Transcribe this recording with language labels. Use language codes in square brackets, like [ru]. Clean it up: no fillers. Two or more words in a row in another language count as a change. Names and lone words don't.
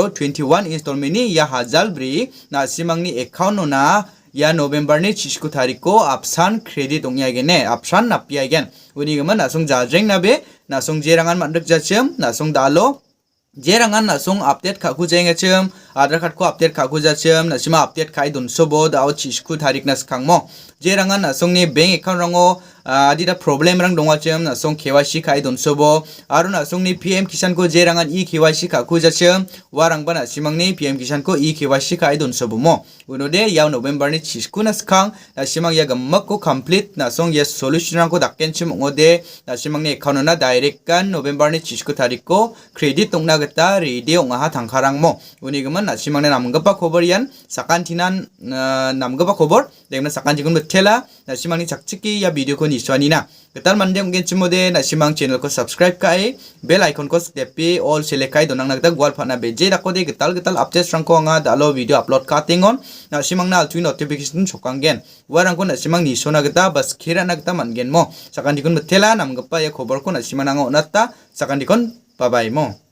[grt] 21 installment ni ya hajal bri na simang ni account na ya November ni chisku tariko apsan credit ongya gene apsan napya gen uni gaman nasung jajeng nabe nasung jerangan mandak jachem nasung dalo jerangan nasung update khaku jengechem Aadhaar card ko update khaku jachem nasima update khai dunso bod au chisku tarik nas khangmo jerangan nasung ni [en] bank account [grt] rango adida problem rang donga chem na song KYC kai don sobo aro na song ni PM Kisan ko je rangan e KYC ka ku ja chem warang bana simang ni PM Kisan ko e KYC kai don sobo mo unode yaw November ni chisku na skang na simang ya gammak ko complete na song ya solution rang ko dakken chem ngode na simang ni account na direct kan November ni chisku tarik ko credit tong na gata ready ong ha thangkarang mo uni gaman na simang na namgapa khobor yan sakan tinan namgapa khobor demna sakan jigun betela na simang ni chakchiki ya video ko ni swani na ketal mande mungkin cimode na simang channel ko subscribe kai [en] bell icon [grt] ko tepi [en] all select [grt] kai donang nagda gwal phana beje dako de ketal updates rang ko anga dalo [en] video upload [grt] ka tingon na simang na altui notification chokanggen warang ko na simang ni sona gata bas khira nagta mangen mo sakan dikon betela namgapa ya khobor ko na simang nang onata sakan dikon [en] bye bye [grt] mo.